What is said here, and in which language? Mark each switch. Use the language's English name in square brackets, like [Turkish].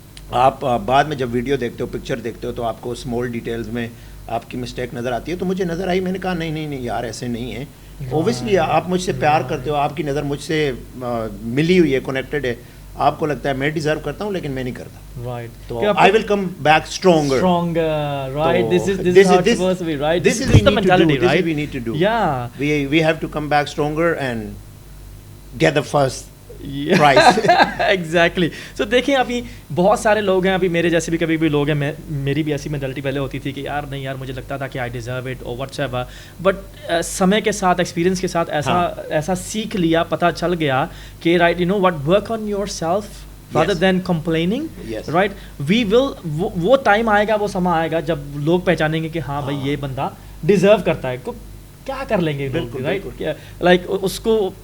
[Urdu] آپ بعد میں جب ویڈیو دیکھتے ہو, پکچر دیکھتے ہو, تو آپ کو اسمال ڈیٹیلز میں آپ کی مسٹیک نظر آتی ہے. تو مجھے نظر آئی, میں نے کہا نہیں یار ایسے نہیں ہے. اوبیسلی آپ مجھ سے پیار کرتے ہو, آپ کی نظر مجھ سے ملی ہوئی ہے, کنیکٹڈ ہے, آپ کو لگتا ہے میں ڈیزرو کرتا ہوں لیکن میں نہیں کرتا, [English] Right, تو I will come back stronger, right, this is how it's supposed to be, right, this is the mentality, right, we need to do, yeah, we have to come back stronger and get the first prize. Exactly. [Urdu] سو دیکھیں ابھی بہت سارے لوگ ہیں, ابھی میرے جیسے بھی کبھی بھی لوگ ہیں, میری بھی ایسی مینٹلٹی پہلے ہوتی تھی کہ یار نہیں یار مجھے لگتا تھا کہ [English] I deserve it [Urdu] اور واٹس ایور, بٹ سمے کے ساتھ, ایکسپیرینس کے ساتھ ایسا سیکھ لیا, پتہ چل گیا کہ right, [English] you know what, work on yourself rather than complaining, right, we will, [Urdu] وہ ٹائم آئے گا, وہ سما آئے گا جب لوگ پہچانیں گے کہ ہاں بھائی یہ بندہ ڈیزرو کرتا ہے, کیا کر لیں گے لوگ, رائٹ, لائک اس کو.